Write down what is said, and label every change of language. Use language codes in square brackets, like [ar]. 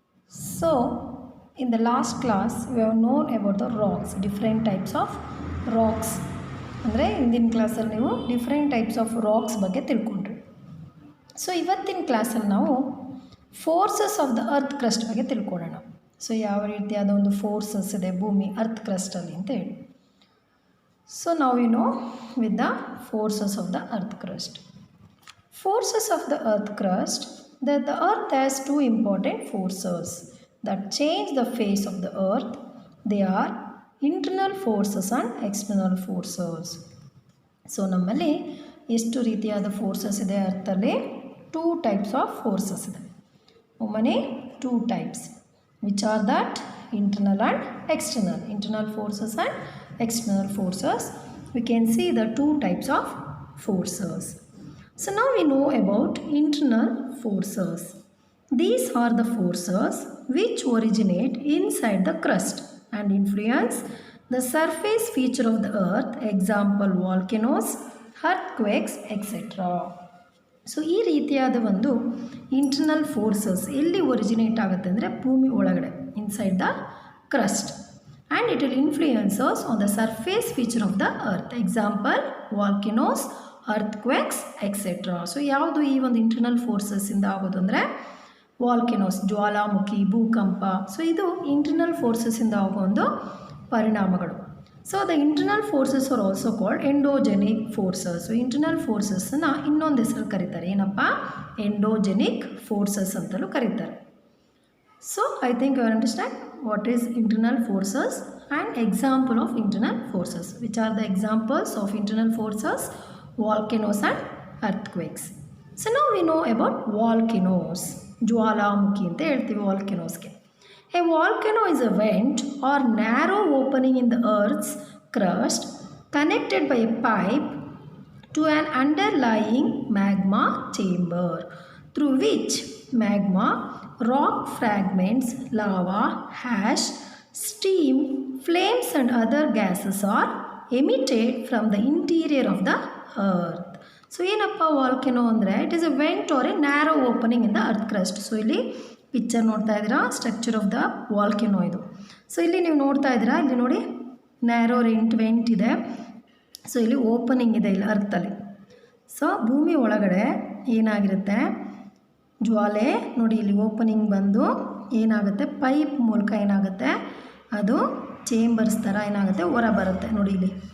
[en] So in the last class we have known about the rocks, different types of rocks. [kn] ಅಂದರೆ ಇಂದಿನ ಕ್ಲಾಸಲ್ಲಿ ನೀವು [en] different types of rocks [kn] ಬಗ್ಗೆ ತಿಳ್ಕೊಂಡ್ರಿ. So ಇವತ್ತಿನ ಕ್ಲಾಸಲ್ಲಿ ನಾವು [en] forces of the earth crust [kn] ಬಗ್ಗೆ ತಿಳ್ಕೊಳ್ಳೋಣ. ಸೊ ಯಾವ ರೀತಿಯಾದ ಒಂದು ಫೋರ್ಸಸ್ ಇದೆ ಭೂಮಿ ಅರ್ತ್ ಕ್ರಸ್ಟಲ್ಲಿ ಅಂತ ಹೇಳಿ. [en] so [kn] ನಾವು [en] You know with the forces of the earth crust. Forces of the earth crust, that the earth has two important forces that change the face of the earth. They are internal forces and external forces. [kn] So ನಮ್ಮಲ್ಲಿ ಎಷ್ಟು ರೀತಿಯಾದ forces ಇದೆ ಅರ್ಥಲ್ಲಿ? [en] two types of forces [kn] ಇದೆ. ಒಮ್ಮನೆ [en] Two types which are that internal and external. Internal forces and external forces. We can see the two types of forces. So now we know about internal forces. These are the forces which originate inside the crust and influence the surface feature of the earth. Example volcanoes, earthquakes, etc. So [kn] ಈ ರೀತಿಯಾದ ಒಂದು [en] internal forces ಎಲ್ಲಿ originate [kn] ಆಗುತ್ತೆ ಅಂದರೆ ಭೂಮಿ ಒಳಗಡೆ, [en] Inside the crust, and it will influences on the surface feature of the earth. Example volcanoes, earthquakes etcetera. [kn] So ಯಾವುದು ಈ ಒಂದು ಇಂಟರ್ನಲ್ ಫೋರ್ಸಸ್ಸಿಂದ ಆಗೋದು ಅಂದರೆ ವಾಲ್ಕೆನೋಸ್, ಜ್ವಾಲಾಮುಖಿ, ಭೂಕಂಪ. ಸೊ ಇದು ಇಂಟರ್ನಲ್ ಫೋರ್ಸಸ್ಸಿಂದ ಆಗೋ ಒಂದು ಪರಿಣಾಮಗಳು. [en] So the internal forces are also called endogenic forces. [kn] So internal ಫೋರ್ಸಸ್ನ ಇನ್ನೊಂದು ಹೆಸರು ಕರೀತಾರೆ, ಏನಪ್ಪ? ಎಂಡೋಜೆನಿಕ್ ಫೋರ್ಸಸ್ ಅಂತಲೂ ಕರೀತಾರೆ. [en] So I think you understand what is internal forces and example of internal forces. Which are the examples of internal forces? Volcanoes and earthquakes. So now we know about volcanoes. [kn] ಜ್ವಾಲಾಮುಖಿ ಅಂತ ಹೇಳ್ತೀವಿ ವಾಲ್ಕೆನೋಸ್ಗೆ. [en] A volcano is a vent or narrow opening in the earth's crust connected by a pipe to an underlying magma chamber through which magma, rock fragments, lava, ash, steam, flames and other gases are emitted from the interior of the earth. [kn] So ಏನಪ್ಪ volcano ಅಂದರೆ? [en] It is a vent or a narrow opening in the earth crust. [kn] So ಇಲ್ಲಿ picture ನೋಡ್ತಾ ಇದ್ದೀರಾ, [en] structure of the volcano [kn] ಇದು. So ಇಲ್ಲಿ ನೀವು ನೋಡ್ತಾ ಇದ್ದೀರಾ, ಇಲ್ಲಿ ನೋಡಿ ನ್ಯಾರೋ ವೆಂಟ್ ಇದೆ. ಸೊ ಇಲ್ಲಿ ಓಪನಿಂಗ್ ಇದೆ ಇಲ್ಲಿ ಅರ್ಥಲ್ಲಿ. ಸೊ ಭೂಮಿ ಒಳಗಡೆ ಏನಾಗಿರುತ್ತೆ, ಜ್ವಾಲೆ ನೋಡಿ ಇಲ್ಲಿ ಓಪನಿಂಗ್ ಬಂದು ಏನಾಗುತ್ತೆ, ಪೈಪ್ ಮೂಲಕ ಏನಾಗುತ್ತೆ, ಅದು ಚೇಂಬರ್ಸ್ ಥರ ಏನಾಗುತ್ತೆ ಹೊರ ಬರುತ್ತೆ ನೋಡಿ ಇಲ್ಲಿ.